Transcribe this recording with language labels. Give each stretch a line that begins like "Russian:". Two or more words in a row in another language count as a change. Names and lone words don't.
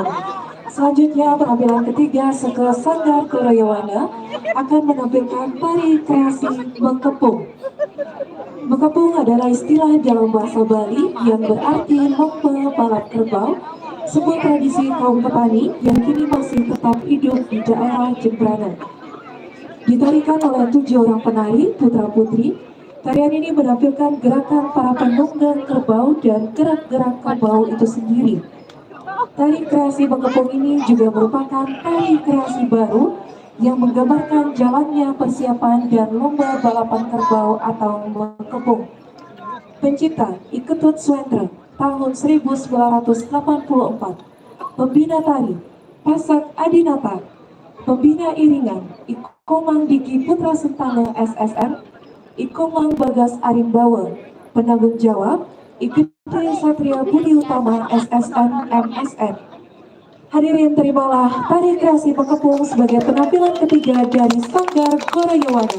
Indonesian: Selanjutnya penampilan ketiga Seke Sanggar Koroyawana akan menampilkan tari kreasi Mengkepung. Mengkepung adalah istilah dalam bahasa Bali yang berarti lomba balap kerbau, sebuah tradisi kaum petani yang kini masih tetap hidup di daerah Jembrana. Ditarikan oleh 7 orang penari putra-putri, tarian ini menampilkan gerakan para penunggang kerbau dan gerak-gerak kerbau itu sendiri. Tari kreasi Mengkepung ini juga merupakan tari kreasi baru yang menggambarkan jalannya persiapan dan lomba balapan kerbau atau Mengkepung. Pencipta Iketut Swendra tahun 1984. Pembina tari Pasak Adinata. Pembina iringan Ikomang Diki Putra Sentana SSN, Ikomang Bagas Arimbawa. Penanggung jawab Iketut Satria Budi Utama SSN MSN. Hadirin, terimalah tari kreasi Mengkepung sebagai penampilan ketiga dari Sanggar Koroyawana.